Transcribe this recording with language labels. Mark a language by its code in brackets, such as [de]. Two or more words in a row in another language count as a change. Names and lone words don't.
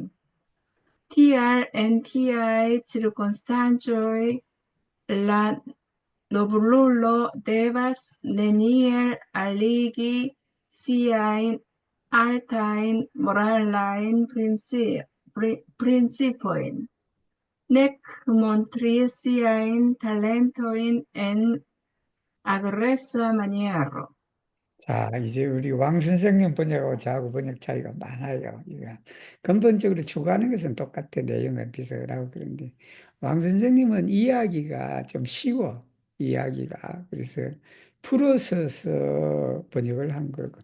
[eo] Tial en tiaj cirkonstancoj la noblulo devas neniel aligi siajn altajn moralajn principojn, nek montri siajn talentojn en agresa maniero. [ko] 자, 이제 우리 왕 선생님 번역하고 저하고 번역 차이가 많아요. 이거 근본적으로 추구하는 것은 똑같아. 내용은 비슷하고 그런데 왕 선생님은 이야기가 좀 쉬워. 이야기가. 그래서 풀어서서 번역을 한 거고.